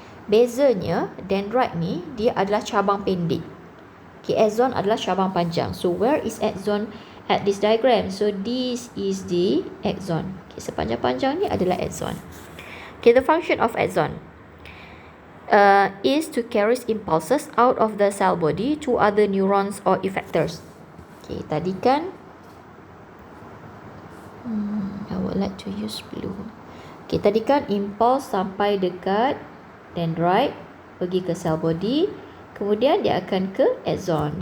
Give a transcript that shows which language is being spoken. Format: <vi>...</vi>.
<ms>Bezanya, dendrite ni dia adalah cabang pendek. Okay, axon adalah cabang panjang.</ms> <en>So where is axon at this diagram? So this is the axon.</en> <ms>Okay, sepanjang-panjang ni adalah axon.</ms> <en>Okay, the function of axon is to carry impulses out of the cell body to other neurons or effectors. Okay,</en> <ms>tadi kan</ms> <en>I would like to use blue.</en> <ms>Okay, tadi kan impulse sampai dekat dendrite, pergi ke cell body, kemudian dia akan ke axon.</ms>